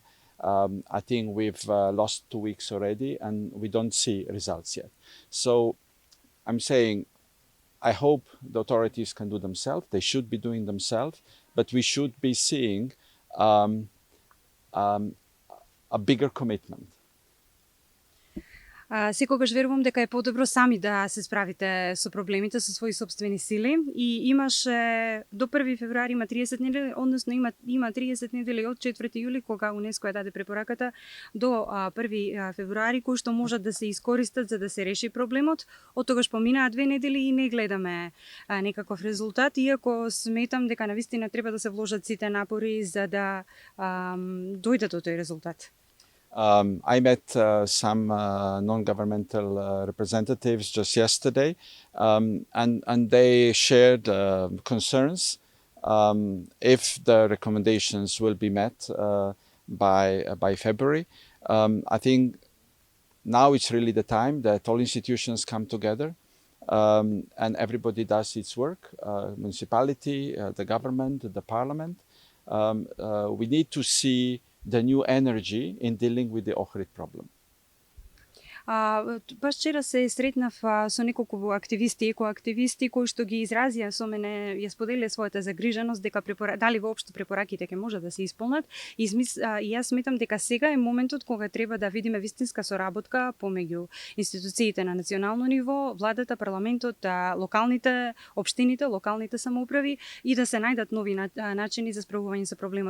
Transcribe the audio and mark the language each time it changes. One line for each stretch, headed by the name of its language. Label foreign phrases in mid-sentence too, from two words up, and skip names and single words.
English: I think we've lost 2 weeks already and we don't see results yet. So I'm saying, I hope the authorities can do themselves. They should be doing themselves, but we should be seeing a bigger commitment.
Macedonian: Секогаш верувам дека е подобро сами да се справите со проблемите со своји собствени сили и имаше до 1 февруари има 30 недели, односно има 30 недели од 4 јули кога УНЕСКО ја даде препораката до 1 февруари кои што можат да се искористат за да се реши проблемот. Од тогаш поминаа 2 недели и не гледаме некаков резултат, иако сметам дека навистина треба да се вложат сите напори за да дојде до тој резултат.
English: I met some non-governmental representatives just yesterday, and they shared concerns if the recommendations will be met by February. I think now it's really the time that all institutions come together and everybody does its work, municipality, the government, the parliament. We need to see the new energy in dealing with the Ohrid problem.
Macedonian: Баш вчера се сретнав со неколку активисти, екоактивисти кои што ги изразија со мене, ја споделија својата загриженост дека дали воопшто препораките ќе може да се исполнат и јас сметам дека сега е моментот кога треба да видиме вистинска соработка помеѓу институциите на национално ниво, владата, парламентот, локалните општините, локалните самоуправи и да се најдат нови начини за справување со проблемот.